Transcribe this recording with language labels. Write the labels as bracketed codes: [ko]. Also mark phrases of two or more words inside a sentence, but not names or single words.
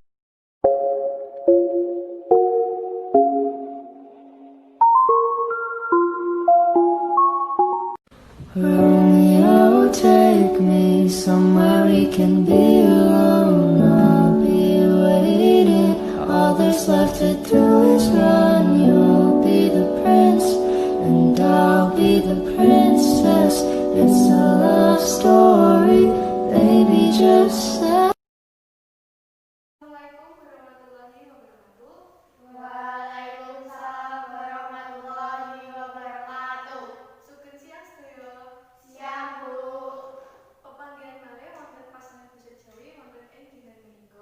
[en] Romeo, take me somewhere we can be alone. I'll be waiting. All there's left to do is run. You'll be the prince, and I'll be the princess. It's a love story, baby, just say. [ar] السلام عليكم ورحمة الله وبركاته. وعليكم السلام ورحمة الله وبركاته. [jv] Sugeng siang sedaya. Siang, Bu. Pepanggihan malih wonten pasangan Basa Jawi wonten ing dinten menika.